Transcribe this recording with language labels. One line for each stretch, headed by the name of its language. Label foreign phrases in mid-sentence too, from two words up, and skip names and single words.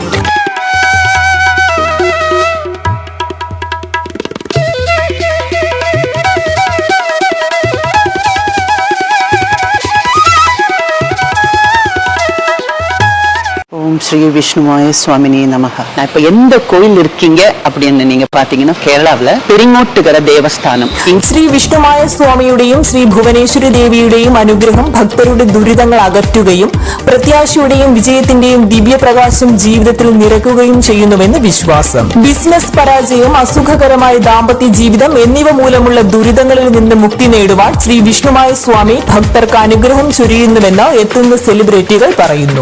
Sanskrit: श्री विष्णुवाय स्वामिने नमः.
Tamil: நான் இப்ப எந்த கோயில் இருக்கீங்க அப்படின்னு நீங்க பாத்தீங்கன்னா கேரளாவில் പെരിങ്ങോട്ടുകര ദേവസ്ഥാനം.
Malayalam: ശ്രീ വിഷ്ണുമായ സ്വാമിയുടെയും ശ്രീ ഭുവനേശ്വരി ദേവിയുടെയും അനുഗ്രഹം ഭക്തരുടെ ദുരിതങ്ങൾ അകറ്റുകയും പ്രത്യാശയുടെയും വിജയത്തിന്റെയും ദിവ്യപ്രകാശം ജീവിതത്തിൽ നിറയ്ക്കുകയും ചെയ്യുന്നുവെന്ന് വിശ്വാസം. ബിസിനസ് പരാജയം, അസുഖകരമായ ദാമ്പത്യ ജീവിതം എന്നിവ മൂലമുള്ള ദുരിതങ്ങളിൽ നിന്ന് മുക്തി നേടുവാൻ ശ്രീ വിഷ്ണുമായ സ്വാമി ഭക്തർക്ക് അനുഗ്രഹം ചൊരിയുന്നുവെന്ന് എത്തുന്ന സെലിബ്രിറ്റികൾ പറയുന്നു.